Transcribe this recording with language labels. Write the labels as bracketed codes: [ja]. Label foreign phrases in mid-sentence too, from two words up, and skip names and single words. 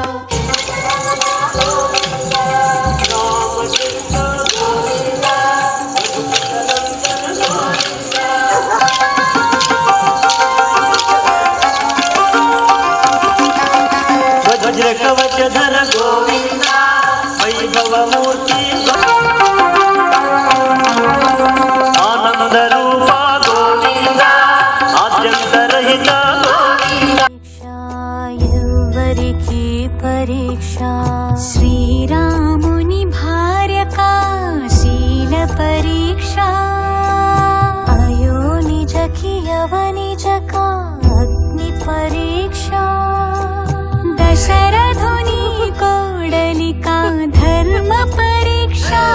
[kn] ವಜ್ರ ಕವಚಧರ ಗೋವಿಂದ ವೈಭವ ಮೂರ್ತಿ ಆನಂದ ರೂಪ ಗೋವಿಂದ ಆದ್ಯಂತರಹಿತ [te] ఎవ్వరికి పరీక్ష శ్రీరాముని భార్య కాశీల పరీక్ష అయో నిజకి అవనిజక అగ్ని పరీక్ష దశరథుని కోడలికా ధర్మ పరీక్ష